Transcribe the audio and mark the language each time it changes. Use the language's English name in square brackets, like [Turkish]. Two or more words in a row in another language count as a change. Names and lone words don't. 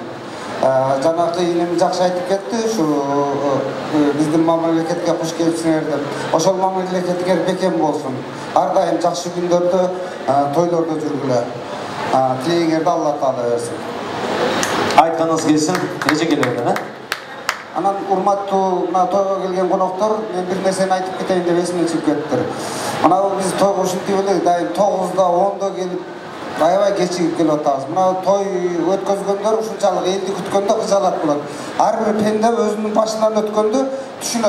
[Kazakh] Жаңағы инем жақсы айтып кетті, біздің мемлекетке қош келіпсіңер деп. [Kyrgyz] Ошол мемлекетке бекем болсын. [Kazakh] Әрдайым жақсы күндерді, тойларды жүргілер. Тілегерді Алла Тағала берсін. Айтқаныңыз келсін, неше келеді, ме? [Kyrgyz] Анан урматтуу тойго келген коноктор, мен бир нерсени айтып кетейин деп эсиме чыгып кетти. Мына биз тойго ушинтип эле дайым 9-да 10-да келип аябай кечигип келип атабыз. Мына той өткөзгөндөр ушунчалык элди күткөндө кыжалат болот. Ар бир пенде өзүнүн башынан өткөндө түшүнөт.